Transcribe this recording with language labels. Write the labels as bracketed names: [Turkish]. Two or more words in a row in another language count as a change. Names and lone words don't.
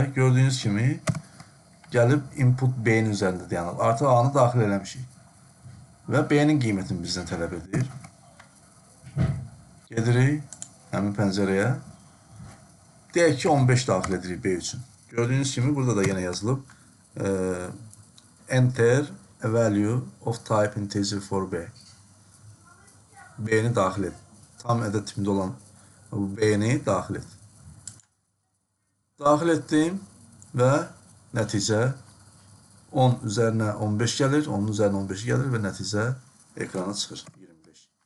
[Azerbaijani] Gördüyünüz kimi gəlib input B-nin üzərində dayanır. Artıq A-nı daxil eləmişik. Və B-nin qiymətini bizdən tələb edir. Gedirik həmin pəncərəyə. Deyək ki 15 daxil edirik B üçün. Gördüyünüz kimi burada da yenə yazılıb. [English] Enter a value of type integer for B. [Azerbaijani] B-ni daxil et. Tam ədəd tipində olan B-ni daxil et. Daxil etdim və nəticə 10 üzərinə 15 gəlir, 10-un üzərinə 15 gəlir və nəticə ekrana çıxır 25.